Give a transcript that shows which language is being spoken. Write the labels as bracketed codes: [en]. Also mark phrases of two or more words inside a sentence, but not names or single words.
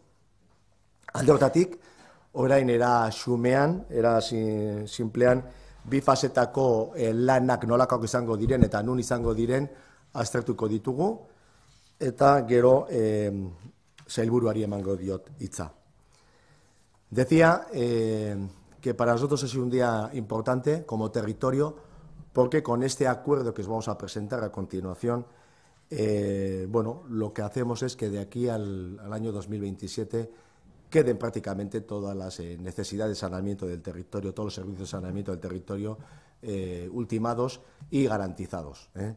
[eu] Alde horretatik, orain era xumean, era sinplean, bi fasetako lanak nolakak izango diren eta nun izango diren aztertuko ditugu, eta gero sailburuari emango diot hitza. [es] Decía que para nosotros es un día importante como territorio, porque con este acuerdo que os vamos a presentar a continuación, lo que hacemos es que de aquí al año 2027 queden prácticamente todas las necesidades de saneamiento del territorio, todos los servicios de saneamiento del territorio ultimados y garantizados.